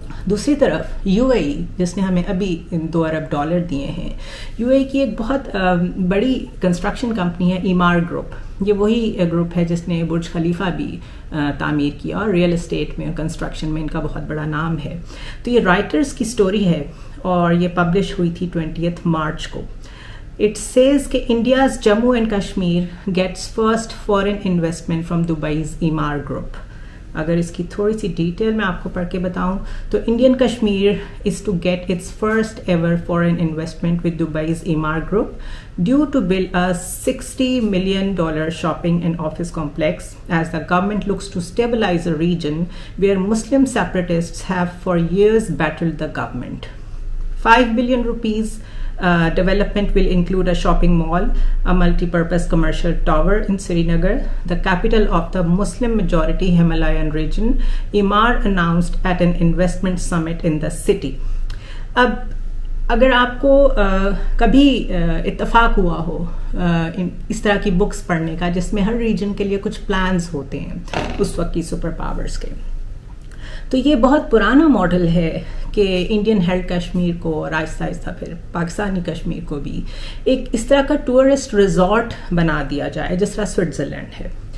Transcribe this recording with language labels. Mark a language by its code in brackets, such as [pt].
[ur] دوسری طرف UAE جس نے ہمیں ابھی $2 ارب دیے ہیں UAE کی ایک بہت بڑی کنسٹرکشن کمپنی ہے ایمار گروپ. یہ وہی گروپ ہے جس نے برج خلیفہ بھی تعمیر کیا اور ریئل اسٹیٹ میں کنسٹرکشن میں ان کا بہت بڑا نام ہے. تو یہ رائٹرز کی سٹوری ہے اور یہ پبلش ہوئی تھی 20 مارچ کو. [en] It says [ur] کہ [en] India's Jammu and Kashmir gets first foreign investment from Dubai's Emaar Group. [ur] اگر اس کی تھوڑی سی ڈیٹیل میں آپ کو پڑھ کے بتاؤں تو Indian Kashmir [en] is to get its first ever foreign investment with Dubai's Emaar Group due to build a $60 million shopping and office complex as the government looks to stabilize a region where Muslim separatists have for years battled the government. 5 billion rupees development will include a shopping mall, a multi-purpose commercial tower in Srinagar, the capital of the Muslim majority Himalayan region, Emaar announced at an investment summit in the city. [ur] اب اگر آپ کو کبھی اتفاق ہوا ہو اس طرح کی books پڑھنے کا جس میں ہر ریجن کے لیے کچھ پلانز ہوتے ہیں اس وقت کی سپر پاورز کے، تو یہ بہت پرانا ماڈل ہے کہ انڈین ہیلڈ کشمیر کو اور آہستہ آہستہ پھر پاکستانی کشمیر کو بھی ایک اس طرح کا ٹورسٹ ریزورٹ بنا دیا جائے جس طرح سوئٹزرلینڈ ہے،